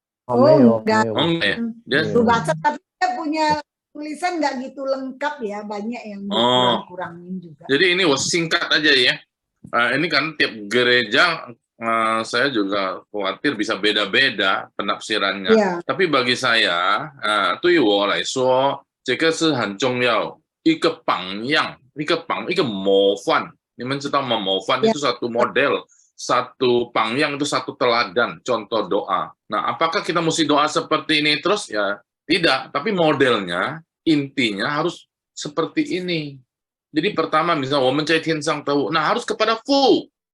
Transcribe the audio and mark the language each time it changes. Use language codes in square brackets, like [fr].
[id] Enggak. Enggak ya? Dia baca tapi dia punya tulisan enggak gitu lengkap ya, banyak yang kurang-kurangin juga. Jadi ini singkat aja ya. Ini kan tiap gereja saya juga khawatir bisa beda-beda penafsirannya. Yeah. Tapi bagi saya, [zh] 对我来说，这个是很重要，一个榜样，一个模范。你们知道吗？ [id] 模范 itu satu model, satu 榜样 itu satu teladan, contoh doa. Nah, apakah kita mesti doa seperti ini terus? Ya, tidak. Tapi modelnya, intinya harus seperti ini. Jadi pertama, misalnya, [zh] 我们在天上的父， [id] nah harus kepada Fu.